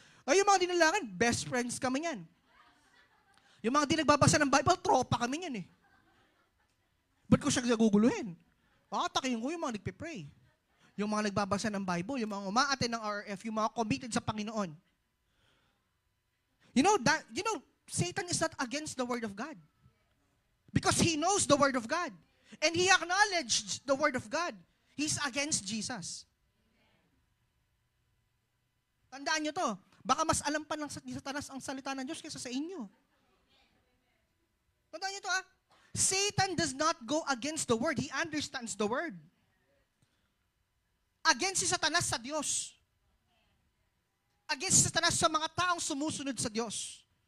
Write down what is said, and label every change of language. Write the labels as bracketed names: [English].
[Filipino] Yung mga dinalangin, best friends kami yan. Yung mga di nagbabasa ng Bible, tropa kami yan Ba't ko siya guguluhin? Aatakihin ko yung mga nagpe-pray. Yung mga nagbabasa ng Bible, yung mga umaaten ng RF, yung mga committed sa Panginoon. [English] You know, Satan is not against the Word of God. Because he knows the Word of God. And he acknowledged the Word of God. He's against Jesus. [Filipino] Tandaan nyo to. Baka mas alam pa ng Satanas ang salita ng Diyos kaysa sa inyo. Tandaan nyo to [English] Satan does not go against the Word. He understands the Word. [Filipino] Against si Satanas sa Diyos. Against si Satanas sa mga taong sumusunod sa Diyos.